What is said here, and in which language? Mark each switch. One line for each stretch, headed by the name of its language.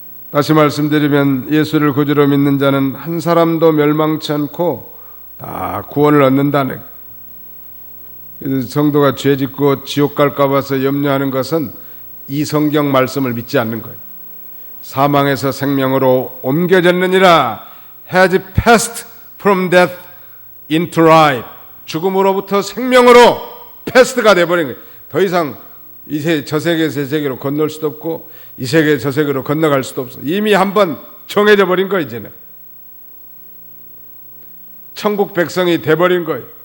Korean: 다시 말씀드리면 예수를 구주로 믿는 자는 한 사람도 멸망치 않고 다 구원을 얻는다는, 성도가 죄 짓고 지옥 갈까 봐서 염려하는 것은 이 성경 말씀을 믿지 않는 거예요. 사망에서 생명으로 옮겨졌느니라,
English: has passed from death into life.
Korean: 죽음으로부터 생명으로 패스트가 돼버린 거예요. 더 이상 저 세계에서 저 세계로 건널 수도 없고 이 세계에서 저 세계로 건너갈 수도 없어. 이미 한번 정해져 버린 거예요. 이제는 천국 백성이 돼버린 거예요.